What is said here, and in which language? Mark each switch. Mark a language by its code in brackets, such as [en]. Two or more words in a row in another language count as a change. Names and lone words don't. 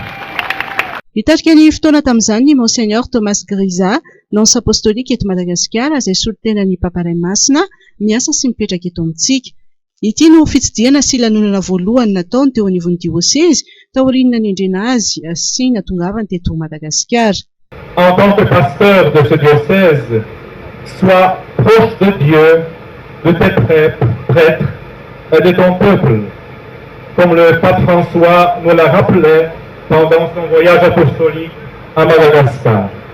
[mg] Nitarika ny fotoana tamin'izany ny monseigneur Thomas Grisa [fr] nonce apostolique [mg] eto Madagasikara izay solotena ny Papa Ray Masina miasa sy mipetraka eto amintsika. Ity no fitsidiana sy lanonana voalohany nataony teo anivon'ny diocèse taoriana nendrena azy sy natongavany teto Madagasikara. [fr] En tant que pasteur de ce diocèse, sois proche de Dieu, de tes prêtres et de ton peuple, comme le pape François nous l'a rappelé pendant son voyage apostolique à Madagascar.